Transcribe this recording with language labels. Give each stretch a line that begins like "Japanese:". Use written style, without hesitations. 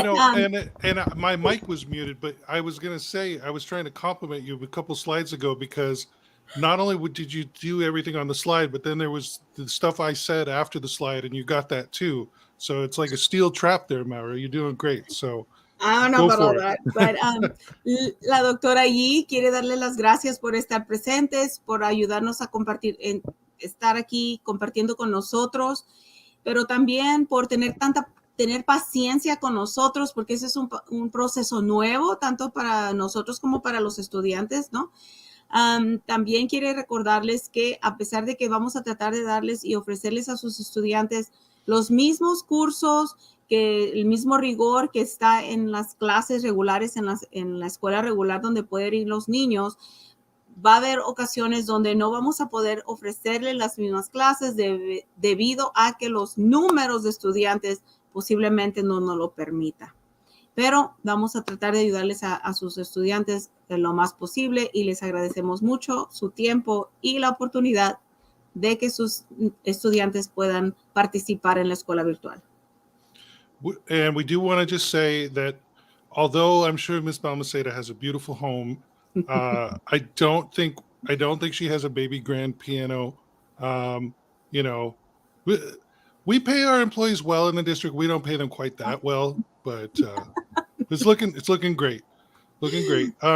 English: But, and my mic was muted, but I was going to say, I was trying to compliment you a couple slides ago because not only did you do everything on the slide, but then there was the stuff I said after the slide, and you got that too. So it's like a steel trap there, Maura. You're doing great. So I don't know about all that,
Spanish: but la doctora Yi quiere darle las gracias por estar presentes, por ayudarnos a compartir, estar aquí compartiendo con nosotros, pero también por tener paciencia con nosotros, porque ese es un proceso nuevo, tanto para nosotros como para los estudiantes, ¿no? También quiere recordarles que a pesar de que vamos a tratar de darles y ofrecerles a sus estudiantes los mismos cursos, que el mismo rigor que está en las clases regulares, en la escuela regular donde pueden ir los niños, va a haber ocasiones donde no vamos a poder ofrecerles las mismas clases debido a que los números de estudiantes posiblemente no nos lo permita. Pero vamos a tratar de ayudarles a sus estudiantes lo más posible y les agradecemos mucho su tiempo y la oportunidad de que sus estudiantes puedan participar en la escuela virtual.
English: And we do want to just say that although I'm sure Ms. Balmaceda has a beautiful home, I don't think she has a baby grand piano. We pay our employees well in the district. We don't pay them quite that well, but it's looking great. Looking great.